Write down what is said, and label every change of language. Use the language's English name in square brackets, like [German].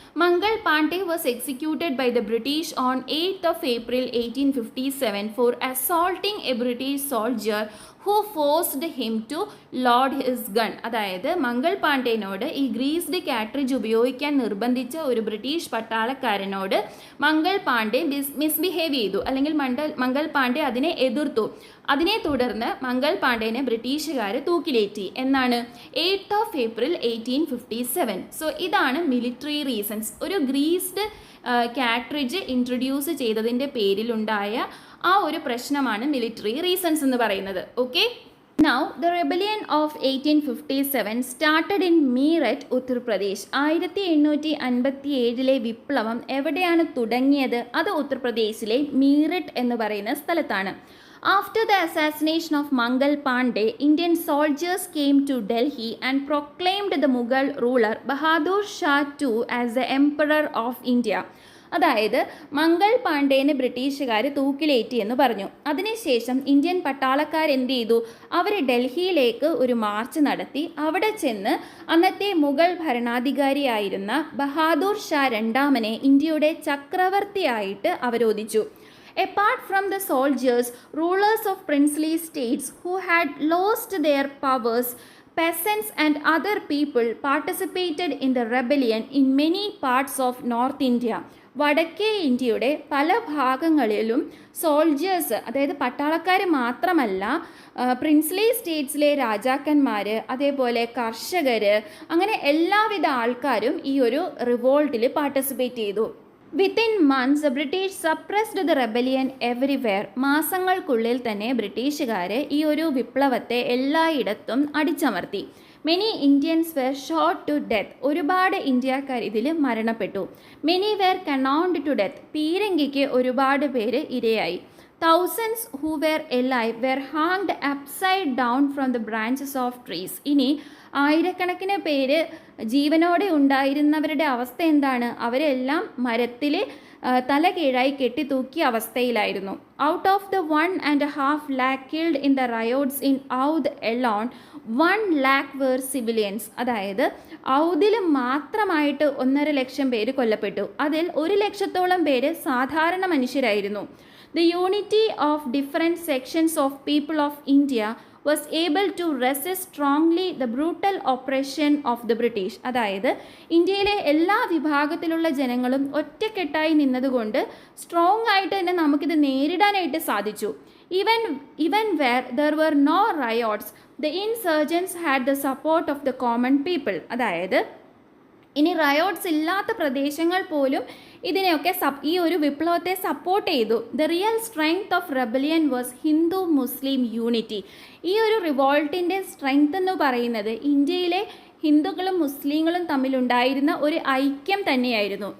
[English] Mangal Pandey was executed by the British on 8th of April 1857 for assaulting a British soldier who forced him to load his gun. [Malayalam] അതായത് മംഗൾ പാണ്ഡെനോട് ഈ ഗ്രീസ്ഡ് cartridge ഉപയോഗിക്കാൻ നിർബന്ധിച്ച ഒരു British പട്ടാളക്കാരനോട് Mangal Pandey misbehave ചെയ്തു, അല്ലെങ്കിൽ മംഗൾ പാണ്ഡെ അതിനെ എതിർത്തു. അതിനെ തുടർന്ന് മംഗൾ പാണ്ഡെനെ ബ്രിട്ടീഷുകാർ തൂക്കിലേറ്റി. എന്നാണ് 8th of April 1857. സോ ഇതാണ് മിലിറ്ററി റീസൺസ്. ഒരു ഗ്രീസ്ഡ് കാട്രിഡ്ജ് ഇൻട്രൊഡ്യൂസ് ചെയ്തതിൻ്റെ പേരിലുണ്ടായ ആ ഒരു പ്രശ്നമാണ് മിലിറ്ററി റീസൺസ് എന്ന് പറയുന്നത്. [English] Okay, now the rebellion of 1857 started in Meerut, Uttar Pradesh. [Malayalam] 1857 വിപ്ലവം എവിടെയാണ് തുടങ്ങിയത്? അത് ഉത്തർപ്രദേശിലെ മീററ്റ് എന്ന് പറയുന്ന സ്ഥലത്താണ്. [English] After the assassination of Mangal Pandey, Indian soldiers came to Delhi and proclaimed the Mughal ruler Bahadur Shah II as the Emperor of India. [Malayalam] അതായത് മംഗൾ പാണ്ഡേനെ ബ്രിട്ടീഷുകാർ തൂക്കിലേറ്റി എന്ന് പറഞ്ഞു. അതിനുശേഷം ഇന്ത്യൻ പട്ടാളക്കാർ എന്ത് ചെയ്തു? അവർ ഡൽഹിയിലേക്ക് ഒരു മാർച്ച് നടത്തി. അവിടെ ചെന്ന് അന്നത്തെ മുഗൾ ഭരണാധികാരിയായിരുന്ന ബഹാദൂർ ഷാ രണ്ടാമനെ ഇന്ത്യയുടെ ചക്രവർത്തിയായിട്ട് അവരോധിച്ചു. [English] Apart from the soldiers, rulers of princely states who had lost their powers, peasants and other people participated in the rebellion in many parts of North India. [Malayalam] വടക്കേ ഇന്ത്യയുടെ പല ഭാഗങ്ങളിലും സോൾജേഴ്സ്, അതായത് പട്ടാളക്കാർ മാത്രമല്ല, പ്രിൻസ്ലി സ്റ്റേറ്റ്സിലെ രാജാക്കന്മാർ, അതേപോലെ കർഷകർ, അങ്ങനെ എല്ലാവിധ ആൾക്കാരും ഈ ഒരു റിവോൾട്ടിൽ പാർട്ടിസിപ്പേറ്റ് ചെയ്തു. [English] Within months the British suppressed the rebellion everywhere. [Malayalam] മാസങ്ങൾക്കുള്ളിൽ തന്നെ ബ്രിട്ടീഷുകാർ ഈ ഒരു വിപ്ലവത്തെ എല്ലായിടത്തും അടിച്ചമർത്തി. [English] Many Indians were shot to death. [Malayalam] ഒരുപാട് ഇന്ത്യക്കാർ ഇതിൽ മരണപ്പെട്ടു. [English] Many were cannoned to death. [Malayalam] പീരങ്കിക്ക് ഒരുപാട് പേര് ഇരയായി. [English] Thousands who were alive were hanged upside down from the branches of trees. [Malayalam] ഇനി ആയിരക്കണക്കിന് പേര് ജീവനോടെ ഉണ്ടായിരുന്നവരുടെ അവസ്ഥ എന്താണ്? അവരെല്ലാം മരത്തിൽ തല കീഴായി കെട്ടിത്തൂക്കിയ അവസ്ഥയിലായിരുന്നു. [English] Out of the 1.5 lakh killed in the riots in Oudh alone, 1 lakh were civilians. [Malayalam] അതായത് ഔദിൽ മാത്രമായിട്ട് 1.5 ലക്ഷം പേര് കൊല്ലപ്പെട്ടു. അതിൽ 1 ലക്ഷത്തോളം പേര് സാധാരണ മനുഷ്യരായിരുന്നു. [English] The unity of different sections of people of India was able to resist strongly the brutal oppression of the British. [Malayalam] അതായത് ഇന്ത്യയിലെ എല്ലാ വിഭാഗത്തിലുള്ള ജനങ്ങളും ഒറ്റക്കെട്ടായി നിന്നതുകൊണ്ട് സ്ട്രോങ് ആയിട്ട് തന്നെ നമുക്കിത് നേരിടാനായിട്ട് സാധിച്ചു. [English] Even where there were no riots, the insurgents had the support of the common people. [Malayalam] അതായത് ഇനി റയോട്ട്സ് ഇല്ലാത്ത പ്രദേശങ്ങൾ പോലും ഇതിനെയൊക്കെ ഈ ഒരു വിപ്ലവത്തെ സപ്പോർട്ട് ചെയ്തു. [English] The real strength of rebellion was Hindu Muslim unity. [Malayalam] ഈ ഒരു റിവോൾട്ടിൻ്റെ സ്ട്രെങ്ത് എന്ന് പറയുന്നത് ഇന്ത്യയിലെ ഹിന്ദുക്കളും മുസ്ലിങ്ങളും തമ്മിലുണ്ടായിരുന്ന ഒരു ഐക്യം തന്നെയായിരുന്നു.